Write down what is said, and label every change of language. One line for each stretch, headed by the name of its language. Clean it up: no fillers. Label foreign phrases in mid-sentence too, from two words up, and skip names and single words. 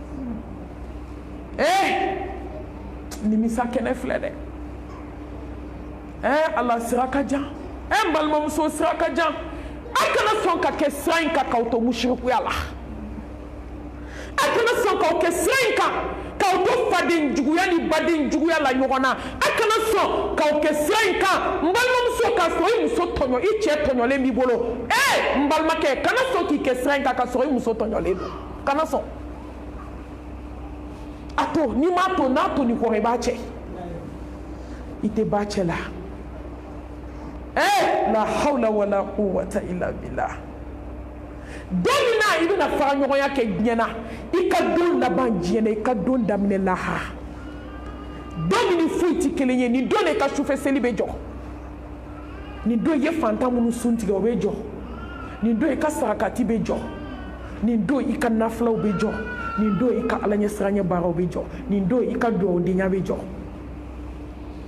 Bambara: nimisa kɛnɛ filɛ dɛ ala sira ka jan n balimamuso sira ka jan a kana sɔn ka kɛ sira in kan k'aw to musirikuya la a kana sɔn k'aw kɛ sira in kan k'aw to faden juguya ni baden juguya la ɲɔgɔn na a kana sɔn k'aw kɛ sira in kan n balimamuso k'a sɔrɔ i muso tɔɲɔ i cɛ tɔɲɔlen b'i bolo n balimakɛ kana sɔn k'i kɛ sira in kan k'a sɔrɔ i muso tɔɲɔlen don kana sɔn a to n'i m'a to n'a to nin kɔrɔ i b'a cɛ i tɛ ba cɛ la
Arabic: لا حول ولا قوة إلا بالله
Bambara: don min na i bɛna fara ɲɔgɔnya kɛ diɲɛ na i ka don laban diɲɛ na i ka don daminɛ lahara don min ni foyi tɛ kelen ye nin don de ka sufɛ seli bɛ jɔ nin don i ye fantan minnu sun tigɛ o bɛ jɔ nin don i ka sarakati bɛ jɔ nin don i ka nafilaw bɛ jɔ nin don i ka ala ɲɛ siranɲɛ baaraw bɛ jɔ nin don i ka duwawudenya bɛ jɔ